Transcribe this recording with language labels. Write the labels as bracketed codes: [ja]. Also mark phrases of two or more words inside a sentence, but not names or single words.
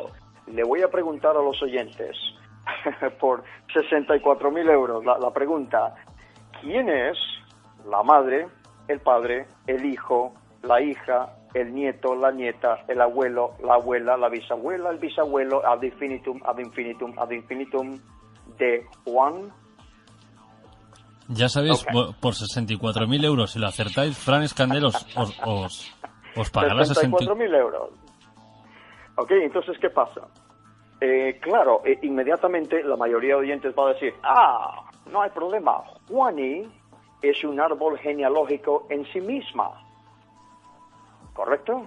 [es] Le voy a preguntar a los oyentes, por 64.000 euros, la pregunta, ¿quién es la madre, el padre, el hijo, la hija, el nieto, la nieta, el abuelo, la abuela, la bisabuela, el bisabuelo, [la] ad infinitum, ad infinitum, ad infinitum, [es] de Juan? Ya sabéis, okay, por 64.000 euros, si lo acertáis, Fran Escandel os pagará 64.000 euros. Ok, entonces, ¿qué pasa? Claro, inmediatamente la mayoría de oyentes va a decir, no hay problema, Juani es un árbol genealógico en sí misma, ¿correcto?